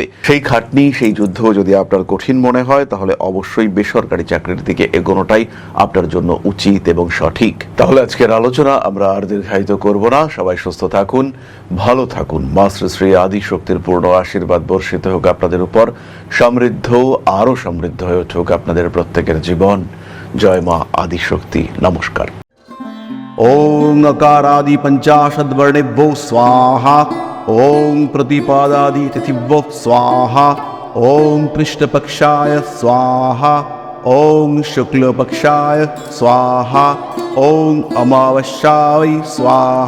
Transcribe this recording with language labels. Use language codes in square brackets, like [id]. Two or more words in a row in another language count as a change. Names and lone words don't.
[bn] সেই খাটনি, সেই যুদ্ধ যদি আপনার কঠিন মনে হয় তাহলে অবশ্যই বেসরকারি চাকরির দিকে এগোনোটাই আপনার জন্য উচিত এবং সঠিক। তাহলে আজকের আলোচনা আমরা আর দীর্ঘায়িত করব না। সবাই সুস্থ থাকুন, ভালো থাকুন। মা শ্রী শ্রী আদি শক্তির পূর্ণ আশীর্বাদ বর্ষিত হোক আপনাদের উপর। সমৃদ্ধ, আরো সমৃদ্ধ হয়ে উঠুক আপনাদের প্রত্যেকের জীবন। জয় মা আদি শক্তি। নমস্কার। [sa] ओं अकारादि पंचाशद्वर्णेभ्यो स्वाहा। ओं प्रतिपादादि तिथिभ्यो स्वाहा। ओं कृष्णपक्षाय स्वाहा। ओं शुक्लपक्षाय स्वाहा। ओं अमावस्याय स्वाहा।